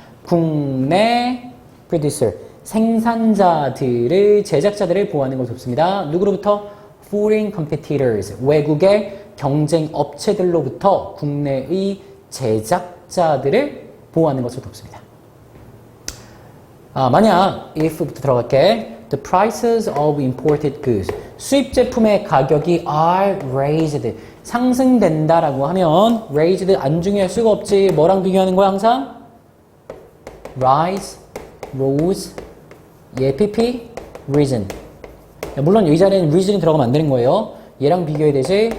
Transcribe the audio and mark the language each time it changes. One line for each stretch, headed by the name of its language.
Korean: 국내 producer, 생산자들을, 제작자들을 보호하는 것을 돕습니다. 누구로부터?
English: foreign competitors,
Korean: 외국의 경쟁 업체들로부터 국내의 제작자들을 보호하는 것을 돕습니다. 만약 if부터 들어갈게.
English: The prices of imported goods.
Korean: 수입 제품의 가격이
English: are raised.
Korean: 상승된다라고 하면 raised 안 중요할 수가 없지. 뭐랑 비교하는 거야 항상?
English: rise, rose, pp, reason.
Korean: 물론 이 자리에는 reason이 들어가면 안 되는 거예요. 얘랑 비교해야 되지.